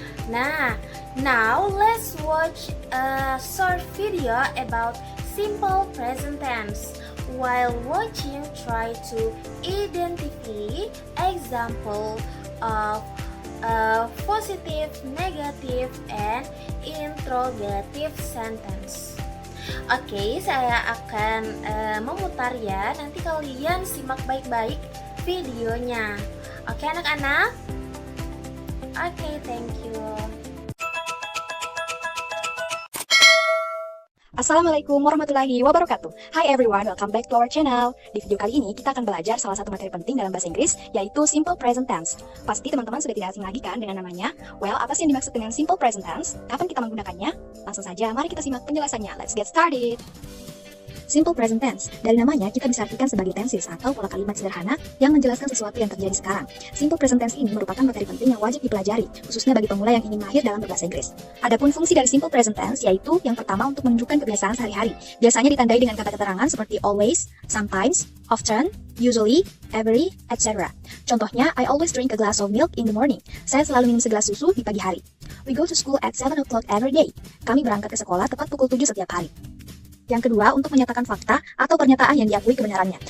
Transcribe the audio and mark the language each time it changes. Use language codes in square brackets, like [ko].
[en] Now let's watch a short video about simple present tense. While watching, try to identify example of positive, negative, and interrogative sentence. [id] Oke, saya akan memutar ya. Nanti kalian simak baik-baik videonya. Oke anak-anak? [en] Oke, thank you. [ar] Assalamualaikum warahmatullahi wabarakatuh. [en] Hi everyone, welcome back to our channel. [id] Di video kali ini kita akan belajar salah satu materi penting dalam bahasa Inggris, yaitu simple present tense. Pasti teman-teman sudah tidak asing lagi kan dengan namanya? Well, apa sih yang dimaksud dengan simple present tense? Kapan kita menggunakannya? Langsung saja, mari kita simak penjelasannya. [en] Let's get started. Simple present tense. [id] Dari namanya, kita bisa artikan sebagai tenses atau pola kalimat sederhana yang menjelaskan sesuatu yang terjadi sekarang. Simple present tense ini merupakan materi penting yang wajib dipelajari, khususnya bagi pemula yang ingin mahir dalam berbahasa Inggris. Adapun fungsi dari simple present tense yaitu yang pertama untuk menunjukkan kebiasaan sehari-hari. Biasanya ditandai dengan kata keterangan seperti always, sometimes, often, usually, every, etc. [en] Contohnya, I always drink a glass of milk in the morning. [id] Saya selalu minum segelas susu di pagi hari. [en] We go to school at 7 o'clock every day. [id] Kami berangkat ke sekolah tepat pukul 7 setiap hari. Yang kedua, untuk menyatakan fakta atau pernyataan yang diakui kebenarannya.